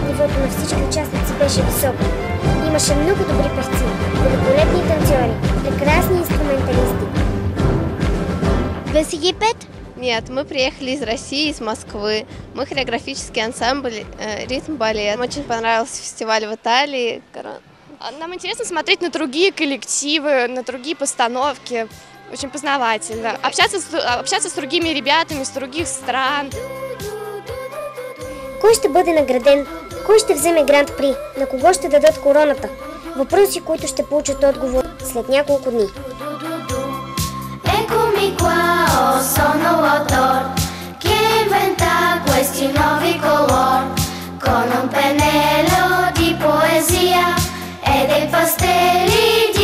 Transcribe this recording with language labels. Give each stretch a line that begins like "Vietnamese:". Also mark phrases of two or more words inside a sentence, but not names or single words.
Bulgarian: нивото на всички участници беше високо. Имаше много добри певци, великолепни танцори, прекрасни инструменталисти.
Russian: Вы с Египет? Нет, мы приехали из России, из Москвы. Мы хореографический ансамбль «Ритм-балет». Нам очень понравился фестиваль в Италии. Нам интересно смотреть на другие коллективы, на другие постановки. Очень познавательно. Общаться с другими ребятами, с других стран.
Bulgarian: Кой ще бъде награден? Кой ще вземе гранд при? На кого ще дадат короната? Въпроси, които ще получат отговор след няколко дни.
Italian: Eccomi qua, oh, sono l'autore che inventa questi nuovi colori con un pennello di poesia e dei pastelli